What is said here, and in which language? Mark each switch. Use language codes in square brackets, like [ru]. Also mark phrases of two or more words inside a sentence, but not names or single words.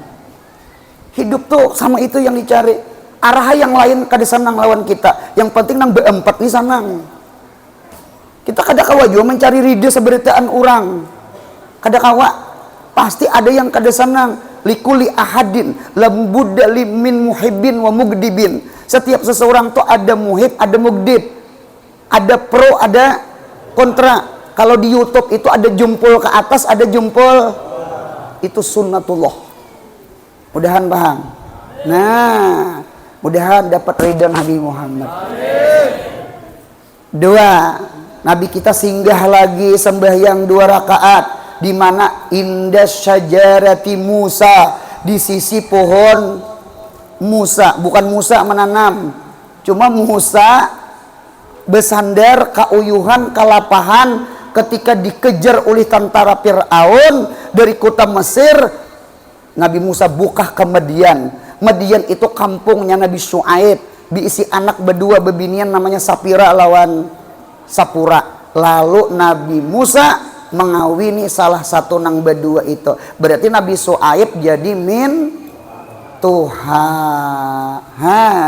[bjn] Hidup tuh sama itu yang dicari. Arah yang lain kada senang lawan kita. Yang penting nang beempat nih senang. Kita kada kawa juga mencari ridha seberitaan orang. Kada kawa. Pasti ada yang kada senang. [ar] لكل أحد لم بد من محب ومغضب. [bjn] Setiap seseorang tuh ada muhib, ada mugdib. Ada pro, ada kontra. Kalau di YouTube itu ada jempol ke atas, ada jempol. Itu sunnatullah. Mudahan paham. Nah, mudahan dapat ridha Nabi Muhammad. Dua, Nabi kita singgah lagi sembahyang 2 rakaat di mana [ar] عند شجرة موسى, [bjn] di sisi pohon Musa, bukan Musa menanam, cuma Musa bersandar kauyuhan kalapahan ketika dikejar oleh tentara Fir'aun dari kota Mesir. Nabi Musa buka ke Madian. Madian itu kampungnya Nabi Syuaib, diisi anak berdua bebinian namanya Sapira lawan Sapura. Lalu Nabi Musa mengawini salah satu nang berdua itu. Berarti Nabi Syuaib jadi min Tuhan.